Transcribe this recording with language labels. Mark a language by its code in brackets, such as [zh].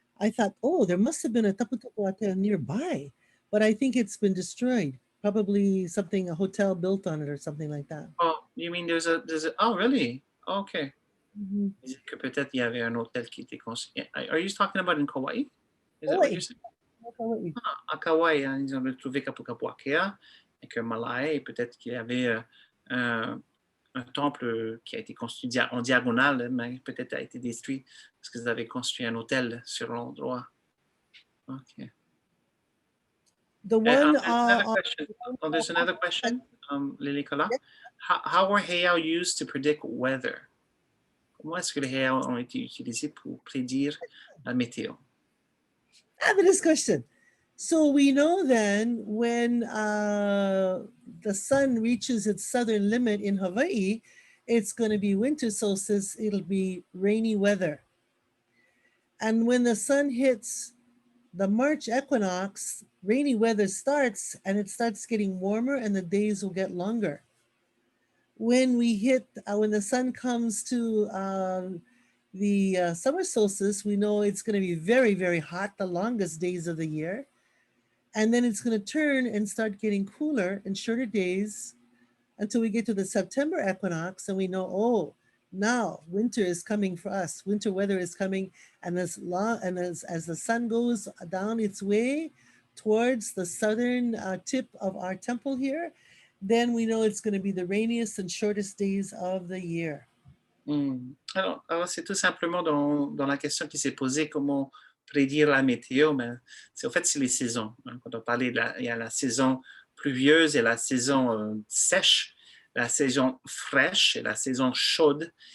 [en] I thought, there must have been a Taputapuatea nearby, but I think it's been destroyed. probably something, a hotel built on it or something like that. Oh, you mean there's a, oh, really? Okay. Mhm. [fr] Il dit que peut-être il y avait un hôtel qui était construit. [en] Are you talking about in Kauai? Is that what Hawaii. you're saying? Hawaii. [fr] À Kauai, hein, ils ont retrouvé Kapukapuakea et que Malaya, et peut-être qu'il y avait un temple qui a été construit en diagonale, mais peut-être a été détruit parce qu'ils avaient construit un hôtel sur l'endroit. [en] Okay. The one, There's another question, Lilikalā. How were Hayao used to predict weather? [fr] Comment est-ce que les Hayao ont été utilisés pour prédire la météo? [en] fabulous question. So we know then when the sun reaches its southern limit in Hawaii, it's going to be winter solstice, it'll be rainy weather. And when the sun hits the March equinox, rainy weather starts and it starts getting warmer and the days will get longer. When we hit, when the sun comes to the summer solstice, we know it's going to be very, very hot, the longest days of the year. And then it's going to turn and start getting cooler and shorter days until we get to the September equinox and we know, oh, now winter is coming for us. Winter weather is coming, and as the sun goes down its way towards the southern tip of our temple here, then we know it's going to be the rainiest and shortest days of the year. [fr] Alors c'est tout simplement dans la question qui s'est posée, comment prédire la météo, mais en fait, c'est les saisons. Hein. Quand on parlait, il y a la saison pluvieuse et la saison sèche, la saison fraîche et la saison chaude.